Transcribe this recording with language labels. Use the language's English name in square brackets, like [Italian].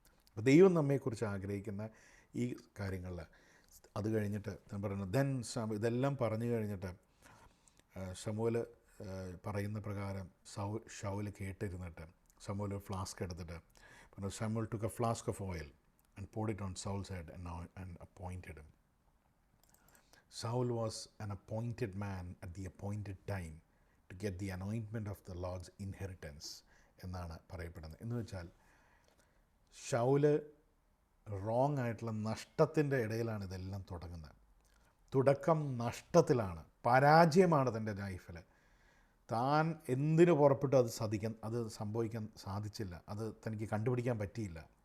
[Malayalam] അപ്പോൾ ദൈവം നമ്മെക്കുറിച്ച് ആഗ്രഹിക്കുന്ന ഈ കാര്യങ്ങളിൽ, അത് കഴിഞ്ഞിട്ട് ഞാൻ പറയുന്നത് ഇതെല്ലാം പറഞ്ഞു കഴിഞ്ഞിട്ട് ശമൂവേൽ പറയുന്ന പ്രകാരം ശൗൽ കേട്ടിരുന്നിട്ട് ശമൂവേൽ ഒരു ഫ്ലാസ്ക് എടുത്തിട്ട് പറഞ്ഞു, ശമൂവേൽ [English] took a flask of oil and poured it on Saul's head and appointed him. Saul was an appointed man at the appointed time to get the anointment of the Lord's inheritance [Malayalam] എന്നാണ് പറയപ്പെടുന്നത്. എന്ന് വെച്ചാൽ Saul wrong ആയിട്ടുള്ള നഷ്ടത്തിൻ്റെ ഇടയിലാണ് ഇതെല്ലാം തുടങ്ങുന്നത്. തുടക്കം നഷ്ടത്തിലാണ്, പരാജയമാണ് തൻ്റെ ലൈഫിൽ. താൻ എന്തിനു പുറപ്പെട്ടു അത് സംഭവിക്കാൻ സാധിച്ചില്ല, അത് തനിക്ക് കണ്ടുപിടിക്കാൻ പറ്റിയില്ല.